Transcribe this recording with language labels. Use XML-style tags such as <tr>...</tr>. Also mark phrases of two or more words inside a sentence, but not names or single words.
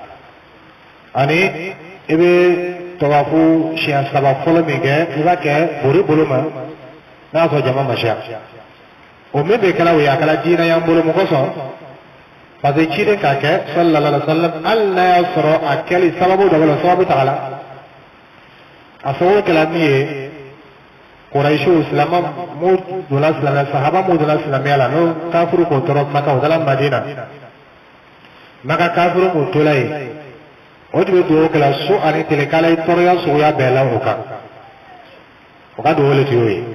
<bm>ani i bɛ tɔbafo siɲɛ saba fɔlɔ min kɛ i b'a kɛ bori bolo ma n'a y'a sɔrɔ jama ma siya o min bɛ kɛla o ye a kɛla diinɛ y'an bolo mun kosɔn</bm> <fr>parce que</fr> <bm>ciden k'a kɛ</bm> <ar>صلى الله عليه وسلم</ar> <bm>hali n'a y'a sɔrɔ a kɛli sababu dɔ bɛ la sababu taga la a sababu kɛla min ye Quraishiw silama mu donna silamɛya sahaba mu donna silamɛya la n'o kafuru k'o tɔɔrɔ Maka o taara Madina Maka kafuru k'o tola yen o tun bɛ dugawu kɛla su ani tile k'Ala ye tɔɔrɔya suguya bɛɛ la o kan o ka dugawu le tun y'o ye</bm>